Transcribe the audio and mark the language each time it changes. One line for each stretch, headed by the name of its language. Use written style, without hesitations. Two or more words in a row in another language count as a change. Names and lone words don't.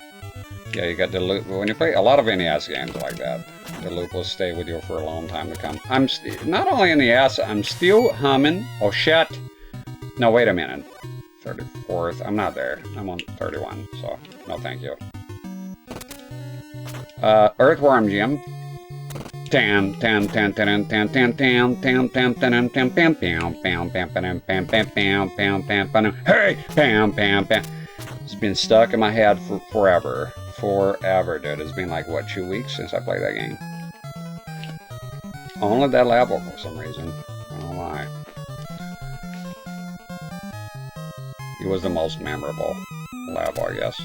English: When you play a lot of NES games like that, the loop will stay with you for a long time to come. I'm not only in the NES, I'm still humming. Oh shit! No, wait a minute. 34th. I'm not there. I'm on 31. So no, thank you. Earthworm Jim. Tam tam tam tam tam tam tam tam tam tam tam pam pam pam pam pam pam pam pam pam pam. Hey, pam pam pam. It's been stuck in my head for forever. Forever, dude. It's been like, what, 2 weeks since I played that game? Only that level for some reason. I don't know why. It was the most memorable level, I guess.